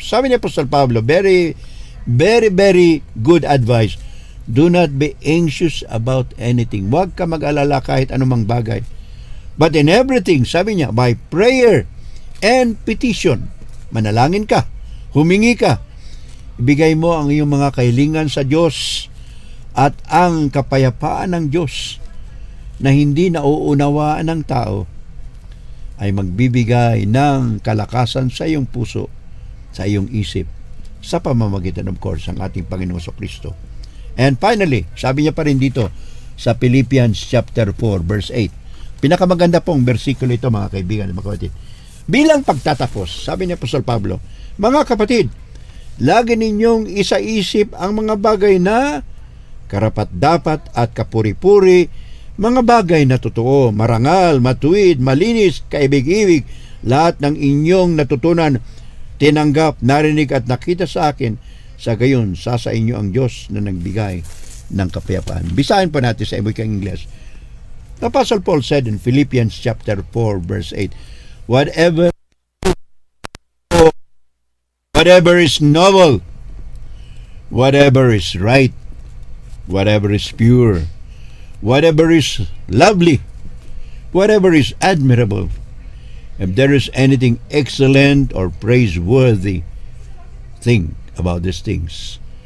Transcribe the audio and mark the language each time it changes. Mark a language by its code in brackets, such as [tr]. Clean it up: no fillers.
[tl] Sabi ni Apostol Pablo, [en] very, very, very good advice. Do not be anxious about anything. [tl] Huwag ka mag-alala kahit anumang bagay. [en] But in everything, [tl] sabi niya, [en] by prayer and petition, [tl] manalangin ka, humingi ka, ibigay mo ang iyong mga kahilingan sa Diyos, at ang kapayapaan ng Diyos na hindi nauunawaan ng tao ay magbibigay ng kalakasan sa iyong puso, sa iyong isip, sa pamamagitan of course ng ating Panginoon Kristo. [en] And finally, [tl] sabi niya pa rin dito sa Philippians chapter 4 verse 8. Pinakamaganda pong bersikulo ito, mga kaibigan at mga kapatid. Bilang pagtatapos, sabi ni Apostol Pablo, mga kapatid, lagi ninyong isaisip ang mga bagay na karapat-dapat at kapuri-puri, mga bagay na totoo, marangal, matuwid, malinis, kaibig-ibig, lahat ng inyong natutunan, tinanggap, narinig at nakita sa akin, sa gayon, sa inyo ang Diyos na nagbigay ng kapayapaan. Bisahin po natin sa Ebukang Ingles. [en] The Apostle Paul said in Philippians chapter 4 verse 8, whatever is noble, whatever is right, whatever is pure, whatever is lovely, whatever is admirable, if there is anything excellent or praiseworthy, think about these things.